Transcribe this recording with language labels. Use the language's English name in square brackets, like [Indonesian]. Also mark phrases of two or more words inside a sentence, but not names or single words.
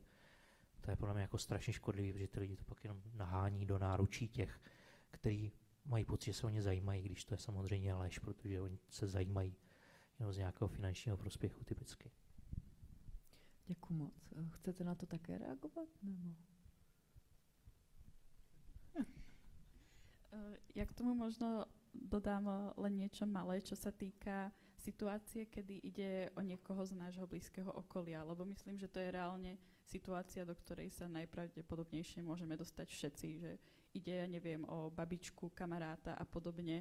[Czech] To je podle mě jako strašně škodlivý, protože ty lidi to pak jenom nahání do náručí těch, kteří mají pocit, že se o ně zajímají, když to je samozřejmě lež, protože oni se zajímají jenom z nějakého finančního prospěchu typicky. Děkuji moc. Chcete na to také reagovat? Nebo? [Slovak] Ja k tomu možno dodám len niečo malé, čo sa týka situácie, kedy ide o niekoho z nášho blízkeho okolia, lebo myslím, že to je reálne situácia, do ktorej sa najpravdepodobnejšie môžeme dostať všetci, že ide, ja neviem, o babičku, kamaráta a podobne.